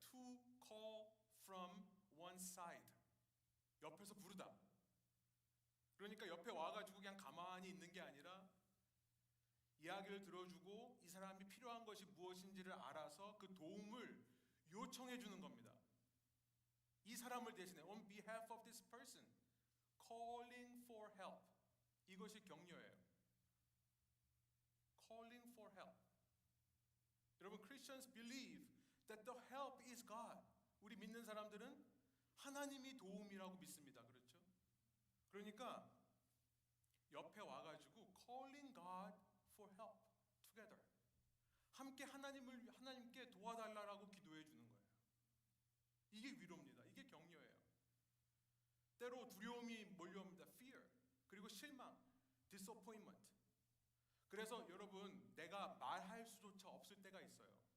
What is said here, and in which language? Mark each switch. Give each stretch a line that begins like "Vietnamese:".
English: To call from one side.
Korean: 옆에서 부르다. 그러니까 옆에 와가지고 그냥 가만히 있는 게 아니라 이야기를 들어주고 이 사람이 필요한 것이 무엇인지를 알아서 그 도움을 요청해 주는 겁니다. 이 사람을 대신해
English: on behalf of this person, calling for help.
Korean: 이것이 격려예요.
English: calling for help. Christians believe that the help is God.
Korean: 우리 믿는 사람들은 하나님이 도움이라고 믿습니다. 그렇죠? 그러니까 옆에 와가지고
English: calling God for help together.
Korean: 함께 하나님께 도와달라고 기도해 주는 거예요. 이게 위로입니다. 이게 격려예요. 때로 두려움이 몰려옵니다. fear, 그리고 실망, disappointment. 그래서 여러분, 내가 말할 수조차 없을 때가 있어요.